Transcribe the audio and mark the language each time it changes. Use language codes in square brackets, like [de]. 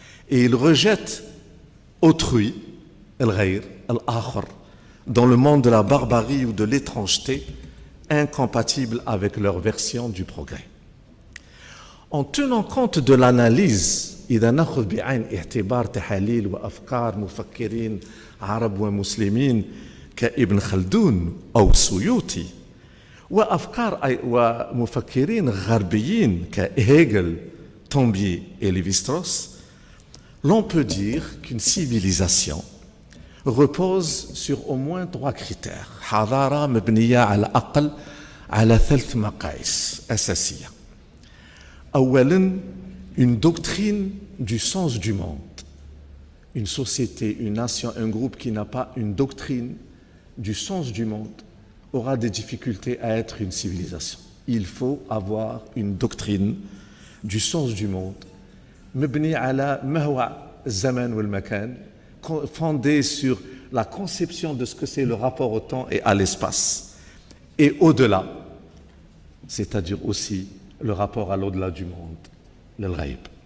[fr] Et ils rejettent autrui, dans le monde de la barbarie ou de l'étrangeté, incompatible avec leur version du progrès. En tenant compte de l'analyse, [ar] إذا نأخذ بعين اعتبار تحاليل وأفكار مفكرين عرب ومسلمين كابن خلدون أو السيوطي وأفكار ومفكرين غربيين كهيجل [fr] Tombier et Lévi-Strauss, l'on peut dire qu'une civilisation repose sur au moins 3 critères. [ar] حضارة مبنية على الأقل على 3 مقاييس أساسية. أولاً, [fr] une doctrine du sens du monde. Une société, une nation, un groupe qui n'a pas une doctrine du sens du monde aura des difficultés à être une civilisation. Il faut avoir une doctrine du sens du monde, [ar] مبني على ما هو الزمان والمكان, [fr] fondée sur la conception de ce que c'est le rapport au temps et à l'espace, et au-delà, c'est-à-dire aussi le rapport à l'au-delà du monde, le ghaib.